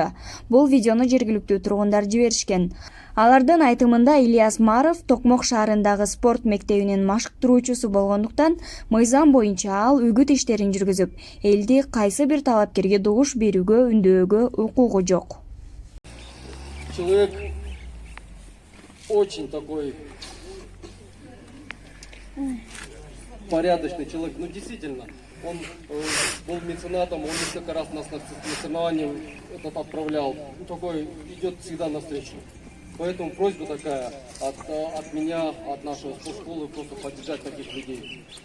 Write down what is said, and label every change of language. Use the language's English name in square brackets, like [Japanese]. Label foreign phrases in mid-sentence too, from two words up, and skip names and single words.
[Kyrgyz] Бул видеону жергиликтүү тургундар жиберишкен. Алардын айтымында Ильяс Маров Токмок шаарындагы спорт мектебинин машыктыруучусу болгондуктан мыйзам боюнча ал үгүт иштерин жүргүзүп, элди кайсы бир талапкерге добуш берүүгө үндөөгө укугу жок. [Russian] Человек очень такой порядочный человек. Ну, действительно, он был меценатом, он несколько раз нас на соревнования отправлял. Ну, такой идет всегда навстречу. Поэтому просьба такая от меня, от нашей спортшколы, просто поддержать таких людей.